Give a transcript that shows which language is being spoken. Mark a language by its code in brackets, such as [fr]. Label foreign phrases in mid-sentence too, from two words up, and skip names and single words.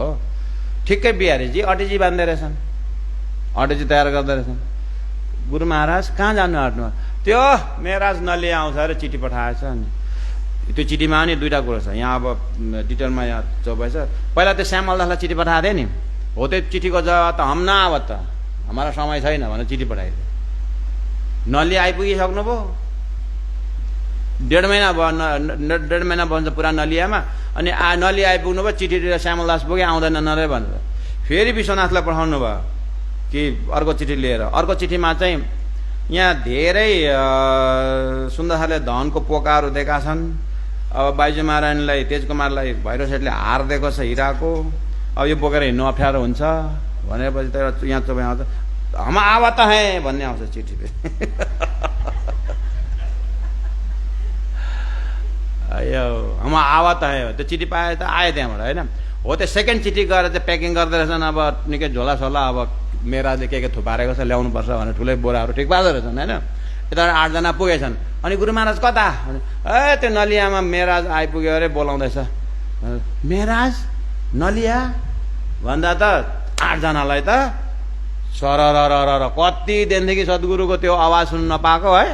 [ne] ठिक्कै बिहारीजी अटेजी बाँध्दै रहेछन्, अटेजी तयार गर्दै रहेछन्। गुरु महाराज कहाँ जानु आँट्नु? त्यो मेराज नलिया आउँछ अरे, चिठी पठाएछ। अनि त्यो चिठीमा नि 2टा कुरो छ यहाँ, अब डिटेलमा यहाँ चौपाइ छ। पहिला त्यो श्यामलदासलाई चिठी पठाएको थिएँ नि, हो त्यो चिठीको जवाब त [hi] हम न आवत त, हमारा समय [ne] छैन भनेर चिठी पठाइदियो। नलिया आइपुगिसक्नु भयो, 1.5 महिना भयो, 1.5 महिना भन्छ पुरा नलियामा। अनि नलिया आइपुग्नु भयो, चिठी दिएर श्यामलदास पुगे आउँदैन नरे भनेर फेरि विश्वनाथलाई पठाउनु भयो कि अर्को चिठी लिएर। अर्को चिठीमा चाहिँ यहाँ धेरै सुन्दरले धनको पोकाहरू दिएका छन्। अब बाइजू महारानीलाई, तेजकुमारलाई भैरव सेठले हार दिएको छ हिराको, अब यो बोकेर हिँड्नु अप्ठ्यारो हुन्छ भनेपछि त यहाँ चोपै आउँछ, [hi] हम आवत है [ne] भन्ने आउँछ चिठी। [hi] यो हम आवत है, [ne] त्यो चिठी पाए त आयो त्यहाँबाट होइन। हो त्यो सेकेन्ड चिठी गएर चाहिँ प्याकिङ गर्दै रहेछन्। अब निकै झोलासोला अब मेराजले के थुपारेको छ ल्याउनुपर्छ भनेर ठुलै बोराहरू ठिक पार्दो रहेछन् होइन। यता 8 जना पुगेछन्। अनि गुरु महाराज कता? त्यो नलियामा मेराज आइपुग्यो अरे, बोलाउँदैछ। मेराज नलिया भन्दा त 8 जनालाई त सरर कति दिनदेखि सद्गुरुको त्यो आवाज सुन्न नपाएको है।